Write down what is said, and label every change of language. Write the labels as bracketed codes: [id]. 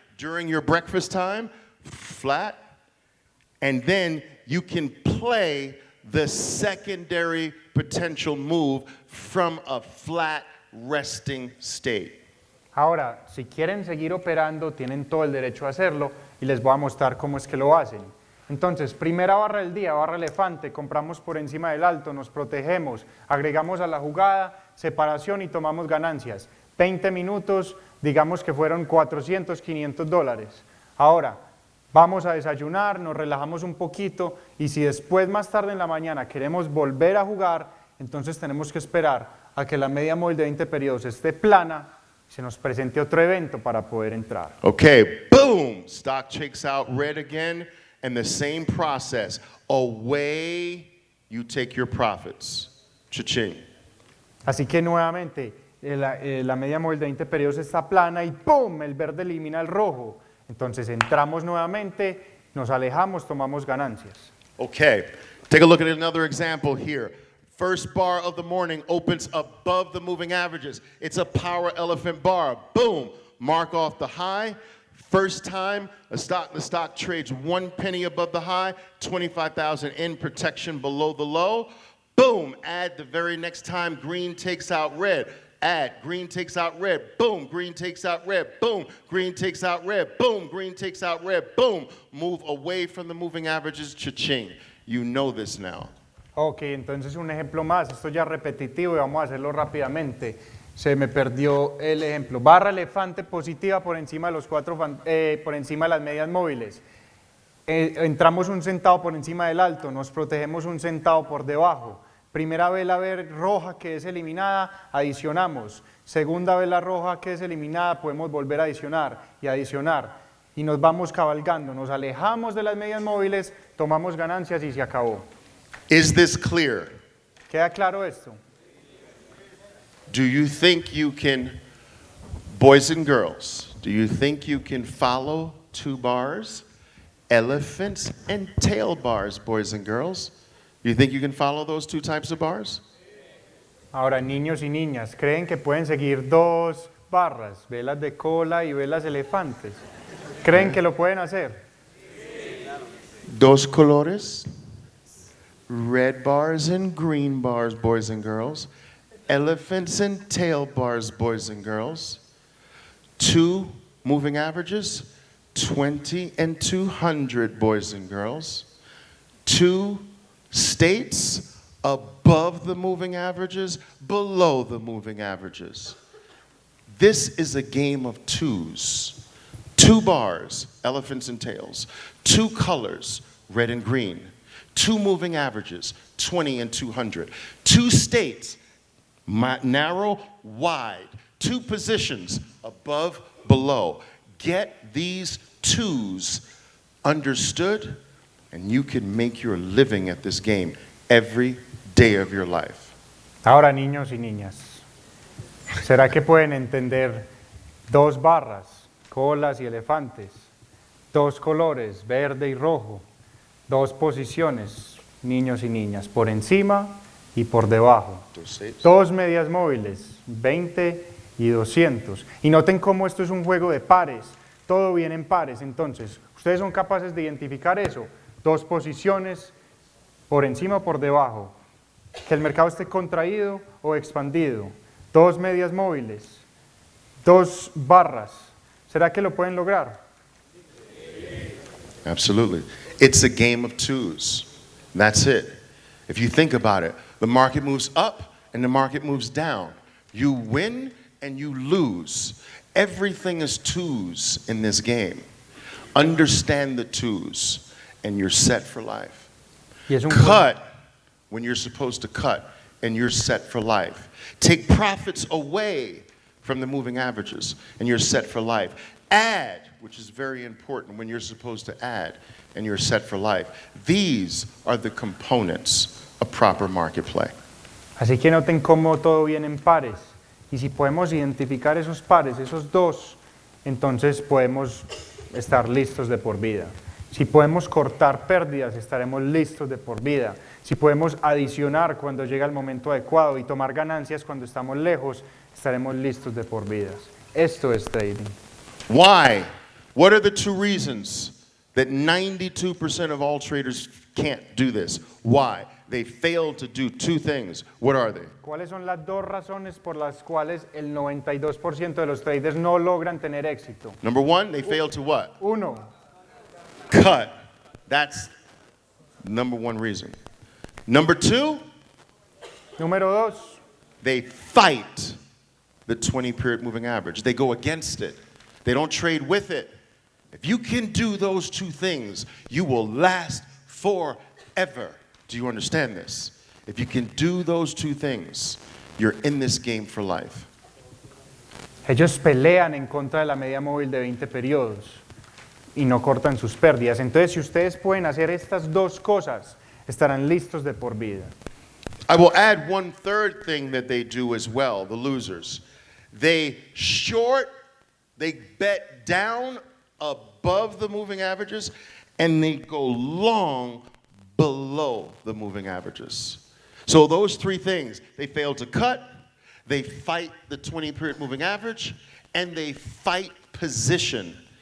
[en] During your breakfast time, flat, and then you can play the secondary potential move from a flat resting state. [es] Ahora, si quieren seguir operando, tienen todo el derecho a hacerlo y les voy a mostrar cómo es que lo hacen. Entonces, primera barra del día, barra elefante, compramos por encima del alto, nos protegemos, agregamos a la jugada, separación y tomamos ganancias. 20 minutos, digamos que fueron 400, 500 dólares. Ahora, vamos a desayunar, nos relajamos un poquito y si después más tarde en la mañana queremos volver a jugar, entonces tenemos que esperar a que la media móvil de 20 periodos esté plana y se nos presente otro evento para poder entrar. [en] Okay, boom, stock checks out red again, and the same process. Away you take your profits. Cha-ching. [es] Así que nuevamente, la media móvil de 20 periodos está plana y ¡pum! El verde elimina el rojo. Entonces entramos nuevamente, nos alejamos, tomamos ganancias. [en] Okay, take a look at another example here. First bar of the morning opens above the moving averages. It's a power elephant bar. Boom, mark off the high. First time the stock trades 1 penny above the high, 25,000 in, protection below the low. Boom, add the very next time green takes out red. Add, green takes out red, boom, green takes out red, boom, green takes out red, boom, green takes out red, boom. Move away from the moving averages, cha-ching. You know this now. [es] Ok, entonces un ejemplo más, esto ya es repetitivo y vamos a hacerlo rápidamente. Se me perdió el ejemplo. Barra elefante positiva por encima de los por encima de las medias móviles. Entramos 1 centavo por encima del alto, nos protegemos 1 centavo por debajo. Primera vela roja que es eliminada, adicionamos. Segunda vela roja que es eliminada, podemos volver a adicionar y adicionar. Y nos vamos cabalgando, nos alejamos de las medias móviles, tomamos ganancias y se acabó. [en] Is this clear? [es] ¿Queda claro esto? [en] Do you think you can, boys and girls, do you think you can follow 2 bars? Elephants and tail bars, boys and girls. Do you think you can follow those 2 types of bars? [es] Ahora, niños y niñas, ¿creen que pueden seguir 2 barras, velas de cola y velas elefantes? ¿Creen que lo pueden hacer? 2 colores, [en] red bars and green bars, boys and girls. Elephants and tail bars, boys and girls. 2 moving averages, 20 and 200, boys and girls. 2 states above the moving averages, below the moving averages. This is a game of 2s. 2 bars, elephants and tails. 2 colors, red and green. 2 moving averages, 20 and 200. 2 states, narrow, wide. 2 positions, above, below. Get these 2s understood, and you can make your living at this game every day of your life. [es] Ahora, niños y niñas, ¿será que pueden entender 2 barras, colas y elefantes? 2 colores, verde y rojo. 2 posiciones, niños y niñas, por encima y por debajo. 2 medias móviles, 20 y 200. Y noten cómo esto es un juego de pares, todo viene en pares. Entonces, ustedes son capaces de identificar eso. 2 posiciones, por encima o por debajo. Que el mercado esté contraído o expandido. 2 medias móviles, 2 barras. ¿Será que lo pueden lograr? [en] Absolutely. It's a game of 2s. That's it. If you think about it, The market moves up and the market moves down. You win and you lose. Everything is twos in this game. Understand the twos and you're set for life. Cut when you're supposed to cut and you're set for life. Take profits away from the moving averages and you're set for life. Add, which is very important when you're supposed to add and you're set for life. These are the components of proper market play. [es] Así que noten cómo todo viene en pares. Y si podemos identificar esos pares, esos dos, entonces podemos estar listos de por vida. Si podemos cortar pérdidas, estaremos listos de por vida. Si podemos adicionar cuando llega el momento adecuado y tomar ganancias cuando estamos lejos, estaremos listos de por vida. Esto es trading. [en] Why? What are the two reasons that 92% of all traders can't do this? Why? They fail to do two things. What are they? [es] ¿Cuáles son las dos razones por las cuales el 92% de los traders no logran tener éxito? [en] Number one, they fail to what? [es] Uno, [en] Cut. That's number one reason. Number two, [es] número dos, [en] they fight the 20-period moving average. They go against it. They don't trade with it. If you can do those two things, you will last forever. Do you understand this? If you can do those two things, you're in this game for life. [es] ellos pelean en contra de la media móvil de 20 periodos y no cortan sus pérdidas. Entonces, si ustedes pueden hacer estas dos cosas, estarán listos de por vida. [en] I will add one third thing that they do as well, the losers. They short, they bet down above the moving averages, and they go long below the moving averages. So those three things, they fail to cut, they fight the 20-period moving average, and they fight position.